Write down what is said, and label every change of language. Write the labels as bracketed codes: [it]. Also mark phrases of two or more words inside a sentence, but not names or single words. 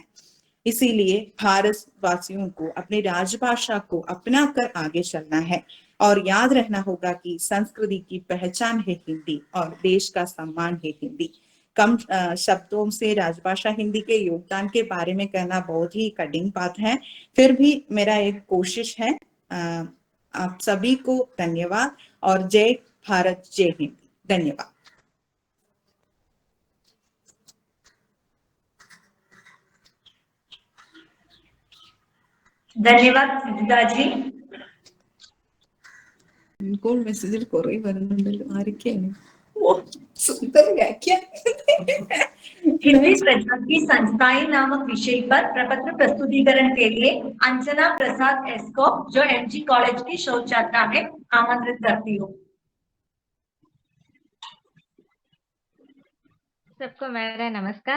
[hi] इसीलिए भारत वासियों को अपनी राजभाषा को अपना कर आगे चलना है और याद रखना होगा कि संस्कृति की पहचान है हिंदी और देश का सम्मान है हिंदी। कम शब्दों से राजभाषा हिंदी के योगदान के बारे में कहना बहुत ही कठिन बात है, फिर भी मेरा एक कोशिश है। आप सभी को धन्यवाद और जय भारत, जय हिंद। धन्यवाद। ധന്യവാദ് സിദ്ധാജി. [ml] ഇൻകോൾ മെസ്സേജിൽ കുറെ വരുന്നുണ്ടല്ലോ, ആരൊക്കെയാണ്? [hi] सुंदर व्याख्या। हिंदी प्रचार की संस्थाएं नामक विषय पर प्रपत्र प्रस्तुतिकरण के लिए अंजना प्रसाद एस को, जो एमजी कॉलेज की शोध छात्रा है, आमंत्रित करती हूँ। सबको मेरा नमस्कार।